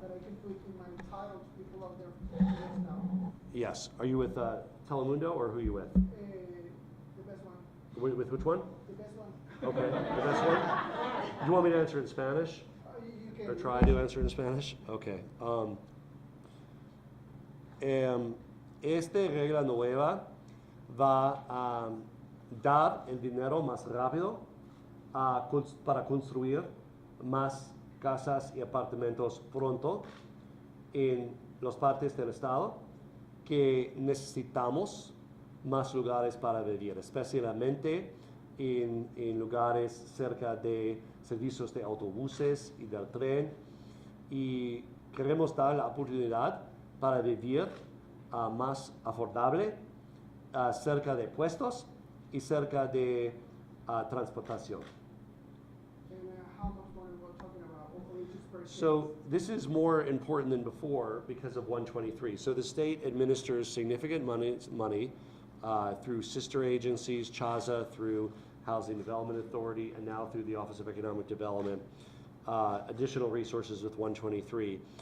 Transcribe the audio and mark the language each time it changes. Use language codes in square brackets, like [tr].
[en] that I can put in my title to people out there yes now? Yes. Are you with Telemundo, or who are you with? The best one. With which one? The best one. Okay, the best one? Do you want me to answer in Spanish? You can. Or try to answer in Spanish? Okay. [es] Esta regla nueva va a dar el dinero más rápido para construir más casas y apartamentos pronto en las partes del estado que necesitamos más lugares para vivir, especialmente en lugares cerca de servicios de autobuses y del tren, y queremos dar la oportunidad para vivir más afordable, cerca de puestos y cerca de transportación. [en] And how much money we're talking about? Or just per So this is more important than before because of 123. So the state administers significant money through sister agencies, CHAZA, through Housing Development Authority, and now through the Office of Economic Development, additional resources with 123.